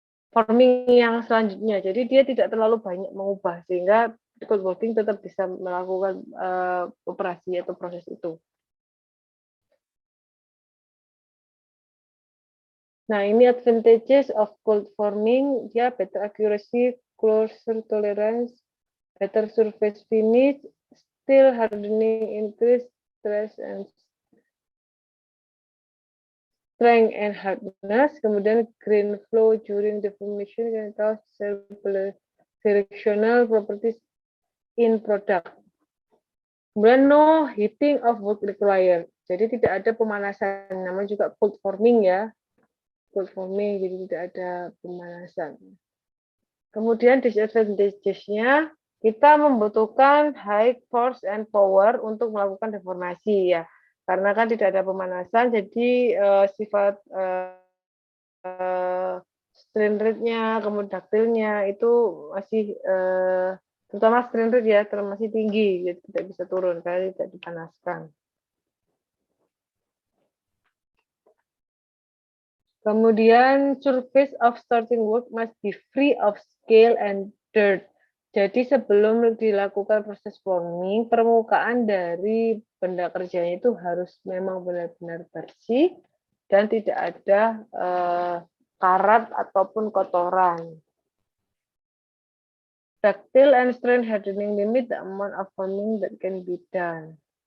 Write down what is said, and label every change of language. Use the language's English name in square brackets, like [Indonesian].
[Indonesian] forming yang selanjutnya. Jadi dia tidak terlalu banyak mengubah sehingga cold working tetap bisa melakukan operasi atau proses itu. Nah, ini [English] advantages of cold forming, dia better accuracy, closer tolerance, better surface finish, still hardening, increase stress and strength and hardness, kemudian grain flow during deformation can cause directional properties in product. Kemudian no heating of work required. [Indonesian] Jadi tidak ada pemanasan, namanya juga cold forming ya. Cold forming, jadi tidak ada pemanasan. Kemudian disadvantage-nya, kita membutuhkan [English] high force and power [Indonesian] untuk melakukan deformasi ya. Karena kan tidak ada pemanasan, jadi sifat strain rate-nya, kemudian daktilnya itu masih terutama strain rate ya, masih tinggi, jadi tidak bisa turun karena tidak dipanaskan. [English] Kemudian surface of starting work must be free of scale and dirt. [Indonesian] Jadi sebelum dilakukan proses forming, permukaan dari benda kerjanya itu harus memang benar-benar bersih dan tidak ada karat ataupun kotoran. [English] Ductile and strain hardening limit the amount of forming that can be done.